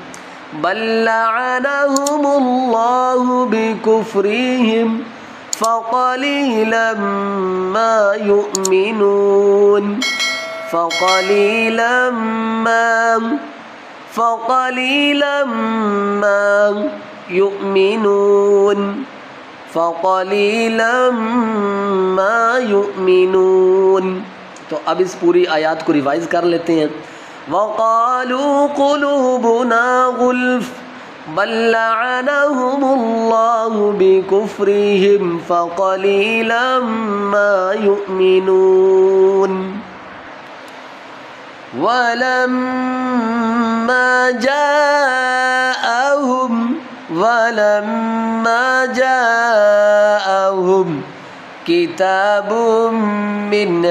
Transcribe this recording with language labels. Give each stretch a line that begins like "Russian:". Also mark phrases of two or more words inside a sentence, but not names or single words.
Arabic: بل لعنهم الله بكفرهم فقليلا ما يؤمنون، فقليلا ما يؤمنون، فقليلا ما يؤمنون.
Hindi: तो अब इस पूरी आयत को रिवाइज़ कर लेते हैं।
Arabic: وقالوا قلوبنا غلف بل لعنهم الله بكفرهم فقليلا ما يؤمنون. ولما جاءهم كتاب من